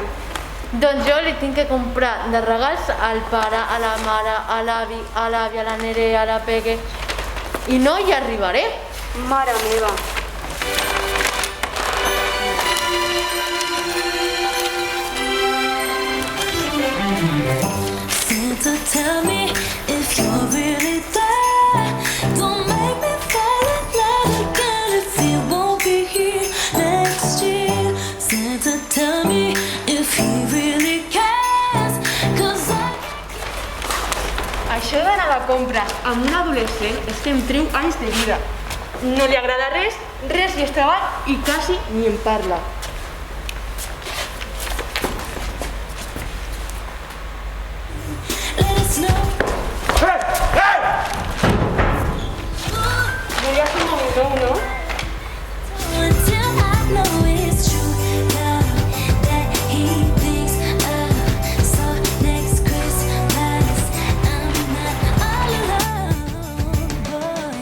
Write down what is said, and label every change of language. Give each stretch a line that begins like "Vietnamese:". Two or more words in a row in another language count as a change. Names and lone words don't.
Catalan: Doncs jo li tinc que comprar de regals al pare, a la mare, a l'avi, a l'àvia, a la Nerea, a la Peque. I no hi arribaré. Mare meva.
English: Santa, tell me if you're really there. Don't make me fall in love again if you won't be here next year. Santa, tell me if he really cares. 'Cause
Catalan: Això d'anar de compres amb un adolescent és que em treu anys de vida. No li agrada res, res li és treball i quasi ni en parla.
English: let us know.
Catalan: Volia fer un moment, no?
English: Until I know it's true now that he thinks of. So next Christmas I'm not all alone, boy.